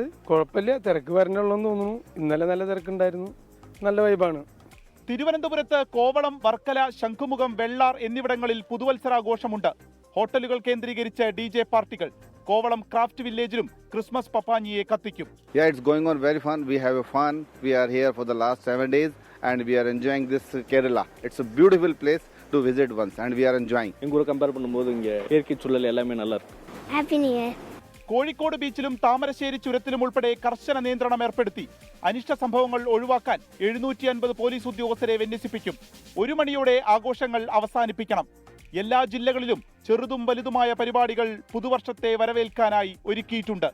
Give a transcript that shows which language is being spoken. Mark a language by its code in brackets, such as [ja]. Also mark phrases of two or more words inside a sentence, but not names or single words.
[ml] കുഴപ്പമില്ല, തിരക്ക് വരണുള്ളൂന്ന് തോന്നുന്നു. ഇന്നലെ നല്ല തിരക്കുണ്ടായിരുന്നു. നല്ല വൈബാണ്. തിരുവനന്തപുരത്ത് കോവളം, വർക്കല, ശംഖുമുഖം, വെള്ളാർ എന്നിവിടങ്ങളിൽ പുതുവത്സരാഘോഷമുണ്ട്. ഹോട്ടലുകൾ കേന്ദ്രീകരിച്ച് DJ പാർട്ടികൾ. കോവളം ക്രാഫ്റ്റ് വില്ലേജിലും ക്രിസ്മസ് പപ്പാഞ്ഞിയെ കത്തിക്കും. [en] Yeah, it's going on very fun. We have a fun. We are here for the last 7 days and we are enjoying this Kerala. It's a beautiful place to visit once and we are enjoying. [ta] எங்கூட கம்பேர் பண்ணும்போது இங்கே இயற்கை சூழல் எல்லாமே நல்லா இருக்கு. [en] Happy New Year. [ml] കോഴിക്കോട് ബീച്ചിലും താമരശ്ശേരി ചുരത്തിലും ഉൾപ്പെടെ കർശന നിയന്ത്രണം ഏർപ്പെടുത്തി. അനിഷ്ട സംഭവങ്ങൾ ഒഴിവാക്കാൻ 750 പോലീസ് ഉദ്യോഗസ്ഥരെ വിന്യസിപ്പിക്കും. 1 മണിയോടെ ആഘോഷങ്ങൾ അവസാനിപ്പിക്കണം. എല്ലാ ജില്ലകളിലും ചെറുതും വലുതുമായ പരിപാടികൾ പുതുവർഷത്തെ വരവേൽക്കാനായി ഒരുക്കിയിട്ടുണ്ട്.